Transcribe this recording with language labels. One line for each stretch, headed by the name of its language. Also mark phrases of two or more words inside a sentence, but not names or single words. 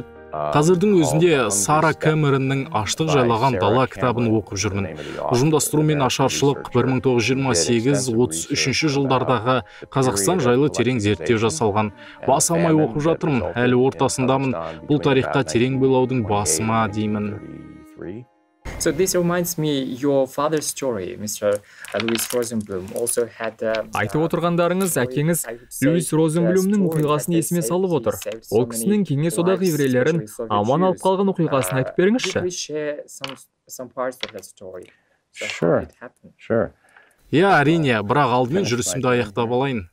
Kazakh: Қазірдің өзінде Сара Кэмеронның Аштық жайлаған дала кітабын оқып жүрмін. Ұжымдастыру мен ашаршылық 1928-33 жылдардағы Қазақстан жайлы терең зерттеу жасалған. Бас алмай оқып жатырмын, әлі ортасындамын. Бұл тарихқа терең бойлаудың басыма деймін.
English: So this reminds me your father's story, Mr. Louis Rosenblum also had
Kazakh: Айтып отырғандарыңыз әкеңіз Луис Розенблюмнің оқиғасын есіме салып отыр. Ол кісінің Кеңес одағы еврейлерін аман алып қалған оқиғасын айтып беріңізші. Иә, әрине, бірақ алдымен жүрісімді аяқтап алайын.